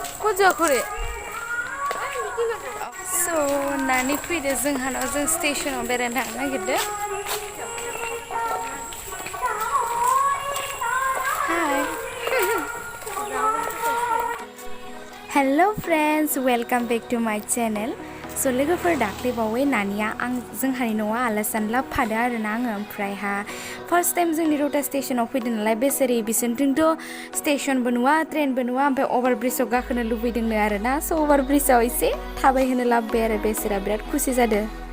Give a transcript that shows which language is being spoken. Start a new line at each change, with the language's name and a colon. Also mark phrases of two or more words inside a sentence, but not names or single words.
Bodo: जाखरे so nani फैदो जोंहानाव जों स्टेशनाव बेरायनो थांनो नागिरदो
English: hi hello friends welcome back to my channel
Bodo: so लोगोफोर दाख्लै बावै नानिया आं जोंहानि न'आव आलासि लाबोफादो आरोना आङो ओमफ्रायहा
English: first time
Bodo: जोंनि रौता स्टेशनाव फैदों नालाय बेसेरि बिसोरनिथिंथ' स्टेशनबो नुवा ट्रेनबो नुवा ओमफ्राय अभार ब्रिजआव गाखोनो लुबैदोंनो आरोना स' अभार ब्रिजआव एसे थाबायहोनो लाबोबाय आरो बेसेरा बिराद खुसि जादों